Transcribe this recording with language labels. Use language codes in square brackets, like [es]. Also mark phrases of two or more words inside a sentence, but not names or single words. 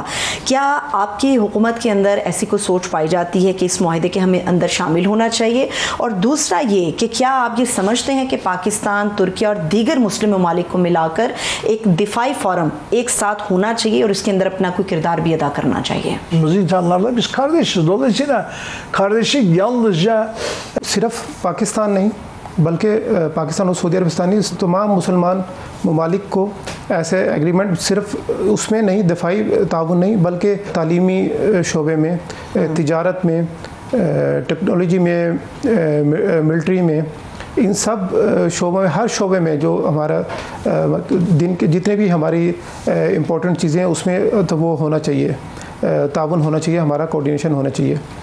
[ur] کیا آپ کی حکومت کے اندر ایسی کوئی سوچ پائی جاتی ہے کہ اس معاہدے کے ہمیں اندر شامل ہونا چاہیے? اور دوسرا یہ کہ کیا آپ یہ سمجھتے ہیں کہ پاکستان، ترکیہ اور دیگر مسلم ممالک کو ملا کر ایک دفاعی فورم ایک ساتھ ہونا چاہیے اور اس کے اندر اپنا کوئی کردار بھی ادا کرنا چاہیے? [tr] İnsanlarla biz kardeşiz. Dolayısıyla kardeşlik yalnızca [ur] صرف پاکستان نہیں بلکہ پاکستان اور سعودی عربستان نہیں، تمام مسلمان ممالک کو ایسے ایگریمنٹ صرف اس میں نہیں، دفاعی تعاون نہیں بلکہ تعلیمی شعبے میں، تجارت میں، ٹیکنالوجی میں، ملٹری میں، ان سب شعبوں میں، ہر شعبے میں جو ہمارا دن کے جتنے بھی ہماری امپورٹنٹ چیزیں ہیں اس میں تو وہ ہونا چاہیے، تعاون ہونا چاہیے، ہمارا کوآرڈینیشن ہونا چاہیے.